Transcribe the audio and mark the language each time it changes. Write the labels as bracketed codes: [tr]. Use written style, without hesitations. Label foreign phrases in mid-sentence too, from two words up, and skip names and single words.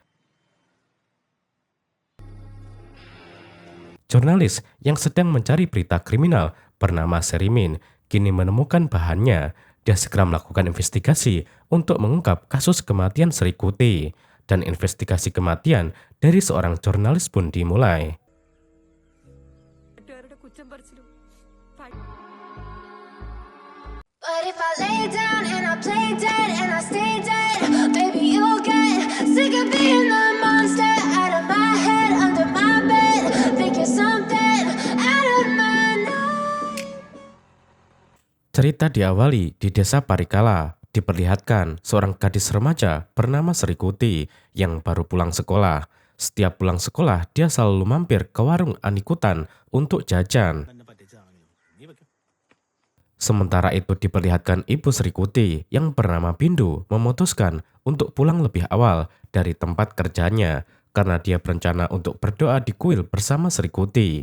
[id] Jurnalis yang sedang mencari berita kriminal bernama Serimin kini menemukan bahannya. Dia segera melakukan investigasi untuk mengungkap kasus kematian Sri Kuti. Dan investigasi kematian dari seorang jurnalis pun dimulai. [ml] വീട്ടുകാരുടെ കുറ്റം പറിച്ചിലും [en] But if I lay down and I play dead and I stay dead, baby you'll get sick of being the monster out of my head, under my bed, thinking something out of my night. [id] Cerita diawali di desa Parikala. Diperlihatkan seorang gadis remaja bernama Sri Kuti yang baru pulang sekolah. Setiap pulang sekolah, dia selalu mampir ke warung Anikutan untuk jajan. Sementara itu diperlihatkan ibu Sri Kuti yang bernama Bindu memutuskan untuk pulang lebih awal dari tempat kerjanya karena dia berencana untuk berdoa di kuil bersama Sri Kuti.